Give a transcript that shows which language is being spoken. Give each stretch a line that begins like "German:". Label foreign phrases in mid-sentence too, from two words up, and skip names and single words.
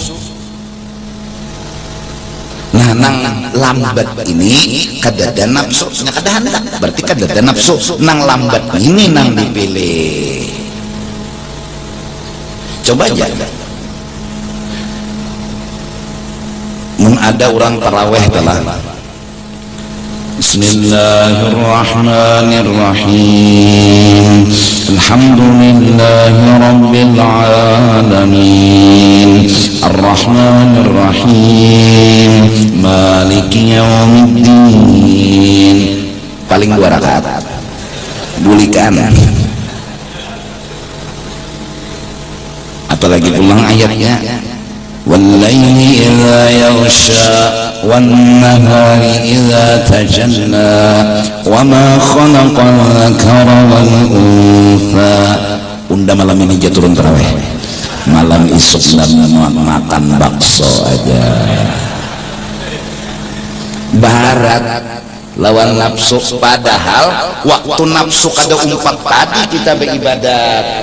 Banjar: Nah, nang lambat ini kadada nafsu, berarti kadada nafsu. Nang lambat ini nang dipilih. Coba aja, mun ada orang taraweh telah Bismillahirrahmanirrahim.
Arabic: الحمد لله رب العالمين. الرحمن الرحيم مالك يوم الدين.
Banjar: Paling 2 rakaat. Bulikan. Apalagi ulang ayatnya.
Arabic: والليل إذا يغشى والنهار إذا تجلى وما خلق الذكر والأنثى.
Banjar: Unda malam ini dia turun tarawih, malam isuk makan bakso aja. Barat lawan nafsu, padahal waktu nafsu kada umpat tadi kita beribadat.